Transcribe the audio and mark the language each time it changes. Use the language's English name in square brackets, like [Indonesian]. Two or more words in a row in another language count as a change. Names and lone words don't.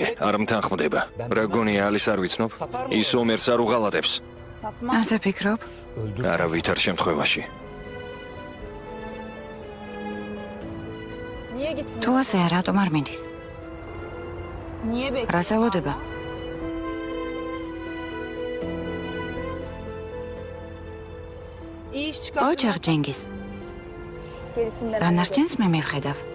[Georgian] არ მთანხმდება. რა გონია ალის არ ვიცნობ? ის ომერს არ უღალატებს. [Turkish] Satma. [Georgian] ასე ფიქრობ? არა ვითარ შემთხვევაში. [Turkish] Niye gitmiyor? [Georgian] თუ ასეა, რატომ არ მინდის? [Turkish] Niye bekliyor? [Georgian] რას ელოდება? [Turkish] İyi iş çıkar. [Georgian] ყოჩახ ჯენგის. [Turkish] Gerisinden. [Georgian] დანარჩენს მე მივხედავ.